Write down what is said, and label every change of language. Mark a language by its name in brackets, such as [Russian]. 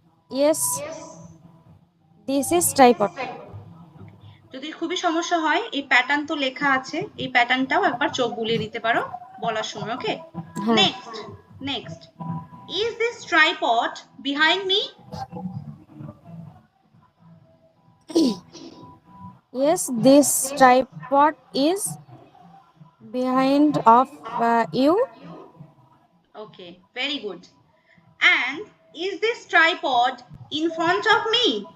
[English] Yes. This is tripod. [Bangla] যদি খুবই সমস্যা হয়, এই প্যাটার্ন তো লেখা আছে, এই প্যাটার্নটাও একবার চোখ বুলিয়ে দিতে পারো বলার সময়। [English] okay, [Bangla] হ্যাঁ। [English] Next next, is this tripod behind me? Yes, this tripod is behind of you. Okay, very good. And is this tripod in front of me?